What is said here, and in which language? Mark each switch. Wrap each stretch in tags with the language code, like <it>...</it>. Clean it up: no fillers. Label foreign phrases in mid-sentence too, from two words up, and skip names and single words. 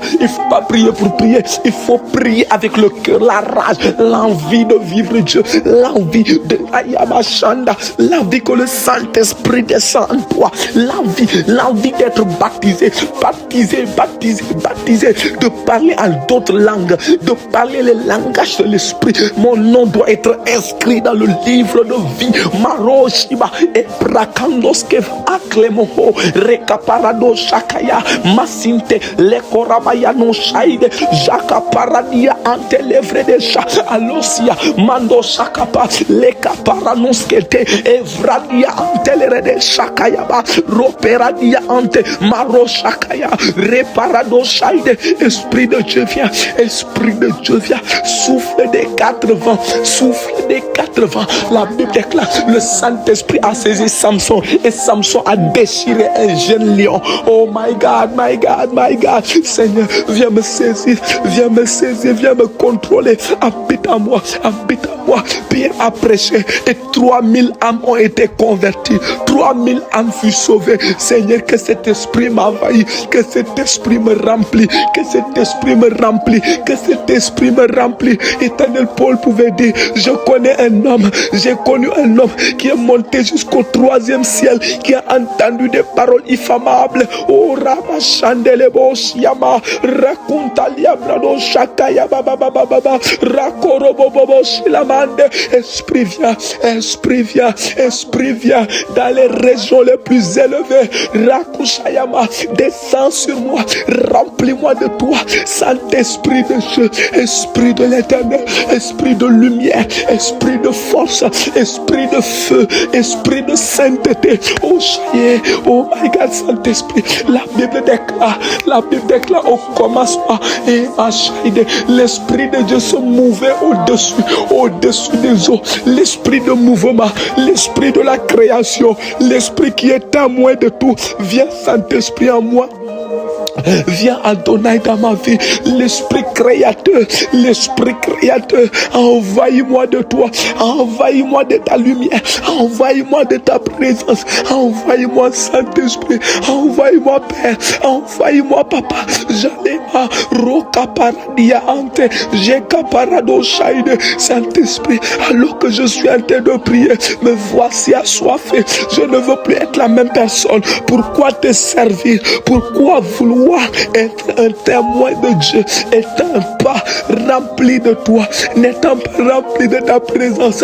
<fr>Il ne faut pas prier pour prier. Il faut prier avec le cœur, la rage, l'envie de vivre Dieu, l'envie de Ayamashanda, l'envie que le Saint-Esprit descend en toi, l'envie d'être baptisé, de parler en d'autres langues, de parler les langages de l'esprit. Mon nom doit être inscrit dans le livre de vie. Maroshiba et Prakandoske Aklemoho Rekaparado Shakaya Masinte Lekorabaya no Shaide Jaka Paradia ante levre de Sha Alosia Mando Shakapa Lekaparanoskete Evradia ante lere de Shakayaba Roperadia ante Maro Shakaya Reparado Shaide. Esprit de Dieu viens, Esprit de Dieu viens, souffle des quatre vents, souffle des quatre vents. La Bible déclare, le Saint-Esprit a saisi Samson et Samson a déchiré un jeune lion.</fr> <en>Oh my God, my God, my God.</en> <fr>Seigneur, viens me saisir, viens me saisir, viens me contrôler. Habite en moi, habite en moi. Pierre a prêché et 3000 âmes ont été converties. 3000 âmes furent sauvées. Seigneur, que cet esprit m'envahit, que cet esprit me remplit, que cet esprit me remplit, que cet esprit me remplit. Éternel, Paul pouvait dire, je connais un homme, j'ai connu un homme qui est monté jusqu'au 3e ciel, qui a entendu des paroles infammables. Oh, Rabba Chandelebo Siama, Rakuntalia Brado Shakaya Baba Baba Baba, Rakorobo Bobo Shilamande. Esprit viens, Esprit viens, Esprit viens dans les régions les plus élevées. Rakushayama, descends sur moi, remplis-moi de toi, Saint-Esprit de Dieu, Esprit de l'Éternel, Esprit de lumière, Esprit de force, Esprit de feu, Esprit de sainteté. Oh, Chaye,</fr> <en>oh my God,</en> <fr>Saint-Esprit. La Bible déclare au commencement, et l'Esprit de Dieu se mouvait au-dessus des eaux. L'Esprit de mouvement, l'Esprit de la création, l'Esprit qui est témoin de tout. Viens, Saint-Esprit, en moi. Viens Adonai dans ma vie. L'esprit créateur envahis-moi de toi, envahis-moi de ta lumière, envahis-moi de ta présence, envahis-moi Saint-Esprit, envahis-moi Père, envahis-moi Papa. J'allais roka paradia ante, jeka parado shaide. Saint-Esprit, alors que je suis en train de prier, me voici assoiffé. Je ne veux plus être la même personne. Pourquoi te servir? Pourquoi vouloir être un témoin de Dieu, étant pas rempli de toi, n'étant pas rempli de ta présence?</fr>